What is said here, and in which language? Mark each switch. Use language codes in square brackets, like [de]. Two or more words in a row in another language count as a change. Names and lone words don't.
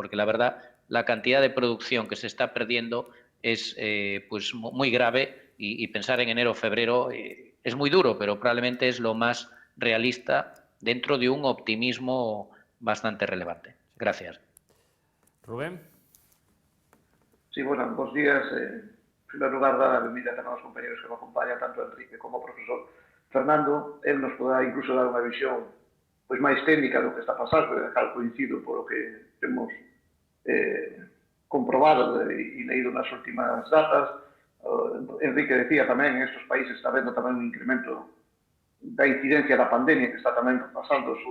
[es] Porque la verdad, la cantidad de producción que se está perdiendo es pues muy grave, y pensar en enero o febrero es muy duro, pero probablemente es lo más realista dentro de un optimismo bastante relevante. Gracias. Rubén. Sí, bueno, [gl] bos días. en primer lugar, dar a benvida tamén aos compañeros que me acompañan, tanto Enrique como o profesor Fernando. Él nos poderá incluso dar unha visión pois máis técnica do que está pasando, e dejar coincido polo que temos comprobado e leído nas últimas datas. Enrique decía tamén, en estes países está vendo tamén un incremento da incidencia da pandemia que está tamén pasando os